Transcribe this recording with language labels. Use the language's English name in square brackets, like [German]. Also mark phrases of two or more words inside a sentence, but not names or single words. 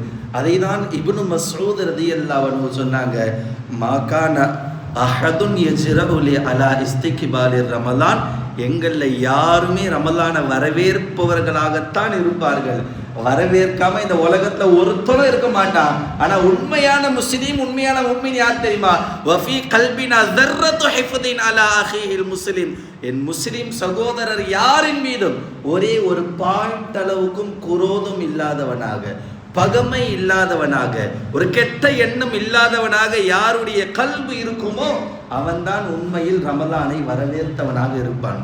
[Tamil] அதை தான் இப்னு மஸ்ஊத் [Arabic] رضي الله عنه [Tamil] சொன்னாங்க, [Arabic] ما كان أحد يجرؤ على استقبال رمضان. [Tamil] எங்களில் யாருமே ரமலான வரவேற்பவர்களாகத்தான் இருப்பார்கள், வரவேற்காம இந்த உலகத்துல ஒருத்தரும் இருக்க மாட்டான். ஆனா உண்மையான முஸ்லிம், உண்மையான முஃமின் யார் தெரியுமா? [Arabic] وفي قلبنا ذرة حفظ على اخيه المسلم. [Tamil] என் முஸ்லிம் சகோதரர் யாரின் மீதும் ஒரே ஒரு பாயிண்ட் அளவுக்கும் குரோதம் இல்லாதவனாக, பகமை இல்லாதவனாக, ஒரு கெட்ட எண்ணம் இல்லாதவனாக யாருடைய கல்பு இருக்குமோ அவன்தான் உண்மையில் ரமலானை வரவேற்றவனாக இருப்பான்.